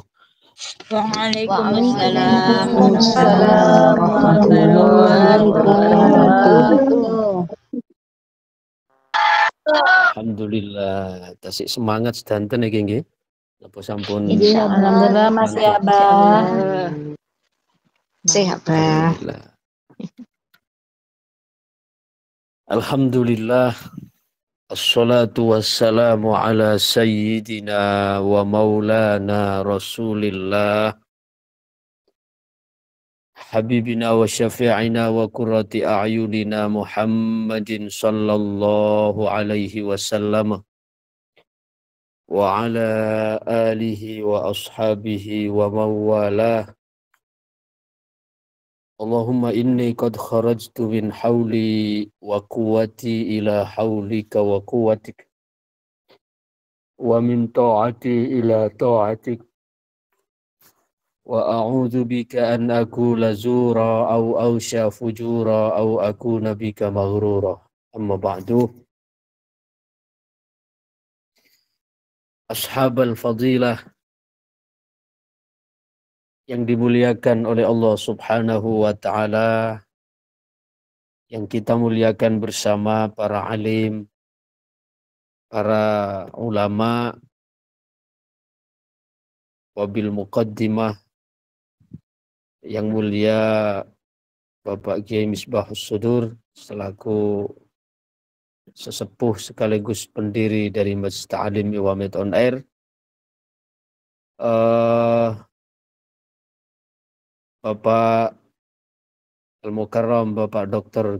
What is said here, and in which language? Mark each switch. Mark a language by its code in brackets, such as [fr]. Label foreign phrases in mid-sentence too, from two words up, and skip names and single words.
[ar] وعليكم السلام ورحمة الله وبركاته. [jv] Alhamdulillah, tasik semangat sedanten iki nggih. Napa sampun [id] Alhamdulillah masih Abah. sehat, Abah. [ar] الحمد لله. والصلاة والسلام على سيدنا ومولانا رسول الله حبيبنا وشفيعنا وقرة أعيننا محمد صلى الله عليه وسلم وعلى آله وأصحابه ومن والاه. اللهم إني قد خرجت من حولي وقوتي إلى حولك وقوتك ومن طاعتي إلى طاعتك وأعوذ بك أن أقول زورا أو أغشى فجورا أو أكون بك مغرورا. أما بعد. أصحاب الفضيلة [id] yang dimuliakan oleh Allah [ar] سبحانه وتعالى, [id] yang kita muliakan bersama para alim, para ulama, [ar] وبالمقدمة [id] yang mulia Bapak Kiai Misbahus Sudur selaku sesepuh sekaligus pendiri dari Masjid Ta'lim Iwamet On Air, Bapak Al-Mukarram Bapak Dr.